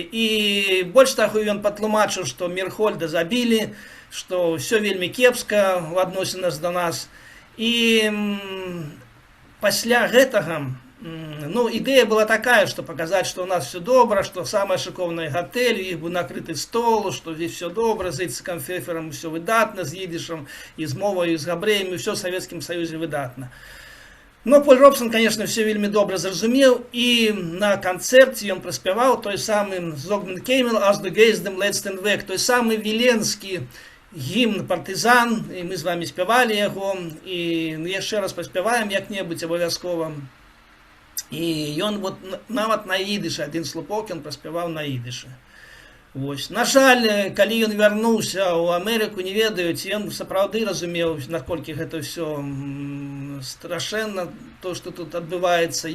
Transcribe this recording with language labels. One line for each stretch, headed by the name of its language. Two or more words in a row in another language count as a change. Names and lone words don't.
Belarusian: І больш таго ён патлумачыў, што Мірхольда забілі, што ўсё вельмі кепска ў адносінах да нас. І пасля гэтага ідэя была такая, што паказаць, што ў нас все добра, што самае шыкоўнае гатэль, іх быў накрыты стол, што здесь все добра, з Ицхаком Фефером все выдатна, з ідышам, і з мовай, і з габрэямі, все ў Савецкім Саюзе выдатна. Но Поль Робсон,
Russian: конечно, все
Belarusian: вельмі добра зразумеў, і на канцэрце ён праспяваў той самы Зогмунд Кеймел
German: «As du gehst dem letzten Weg»,
Belarusian: той самы віленскі гімн партызан, і мы з вами спявалі яго, і яшчэ раз паспяваем як-небудзь абавязкова. І ён нават на ідышы, адзін слупок ён праспяваў на ідышы. На жаль, калі ён вярнуўся ў Амерыку, не ведаюць, ён сапраўды разумеў, наколькі гэта ўсё страшэнна, то, што тут адбываецца.